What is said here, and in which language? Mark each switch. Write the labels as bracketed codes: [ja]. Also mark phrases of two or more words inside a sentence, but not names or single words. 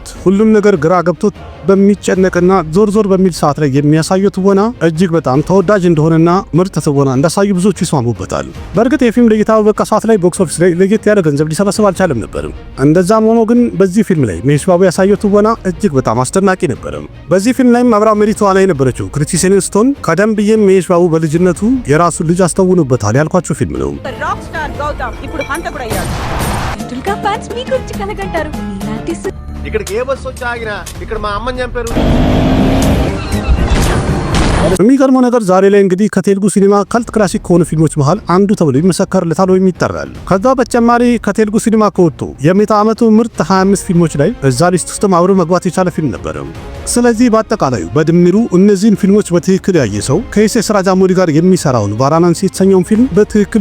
[am] ሁሉም ነገር ግራ ገብቶት በሚጨነቅና ዞር ዞር በሚል ሰዓት ላይ የሚያሳየው ትወና እጅግ በጣም ተወዳጅ እንደሆነና ምርጥ ትወና እንዳሳዩ ብዙዎች ይስማሙበታል። በእርግጥ የፊልም ለእይታ በበቃ ሰዓት ላይ [en] box office [am] ላይ ለየት ያለ ገንዘብ ሊሰበስብ አልቻለም ነበር። እንደዛም ሆኖ ግን በዚህ ፊልም ላይ መሄሽ ባቡ ያሳየው ትወና እጅግ በጣም አስደናቂ ነበር። በዚህ ፊልም ላይም አብራ መሪ ተዋናይ የነበረችው ክሪቲ ሴንስቶን ቀደም ብዬም መሄሽ ባቡ በልጅነቱ የራሱን ልጅ አስተውኖበታል ያልኳቸው ፊልም ነው። [te] ఇక్కడికి ఏ బస్సు వచ్చి ఆగినా ఇక్కడ మా అమ్మని చంపారు. [am] የሚገርመው ነገር ዛሬ ላይ እንግዲህ ከቴልጉ ሲኒማ [en] cult classic [am] ከሆኑ ፊልሞች መሃል አንዱ ተብሎ ይመሰከርለታል ወይም ይጠራል። ከዛ በተጨማሪ ከቴልጉ ሲኒማ ከወጡ የምዕተ ዓመቱ ምርጥ 25 ፊልሞች ላይ እዛ ሊስት ውስጥ አብሮ መግባት የቻለ ፊልም ነበር። ስለዚህ በአጠቃላዩ በድምሩ እነዚህን ፊልሞች በትክክል ያየ ሰው ከኤስ ራጃሞሊ ጋር የሚሰራውን ቫራናሲ የተሰኘውን ፊልም በትክክል